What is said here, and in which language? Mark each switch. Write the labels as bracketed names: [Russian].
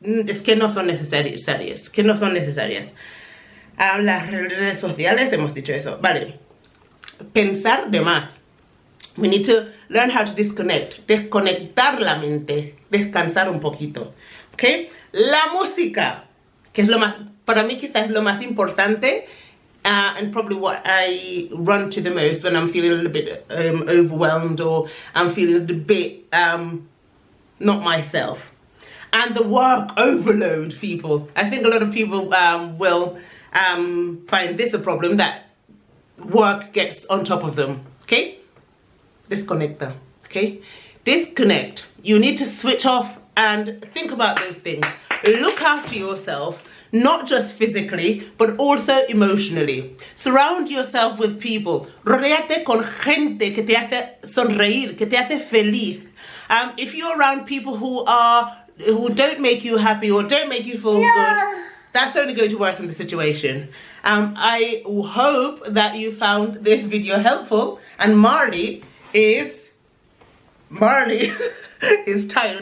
[Spanish] Es que no son necesarias, que no son necesarias. Las redes sociales, hemos dicho eso. Vale. Pensar de más. [English] We need to learn how to disconnect. [Spanish] Desconectar la mente. Descansar un poquito. ¿Ok? La música, que es lo más, para mí quizás es lo más importante. [English] And probably what I run to the most when I'm feeling a little bit overwhelmed, or I'm feeling a little bit not myself. And the work overload, people. I think a lot of people will find this a problem, that work gets on top of them. Okay? Disconnect them. Okay? Disconnect. You need to switch off and think about those things. Look after yourself, not just physically, but also emotionally. Surround yourself with people. [Spanish] Rodéate con gente que te hace sonreír, que te hace feliz. [English] If you're around people who don't make you happy or don't make you feel good, that's only going to worsen the situation. I hope that you found this video helpful, and Marley is tired.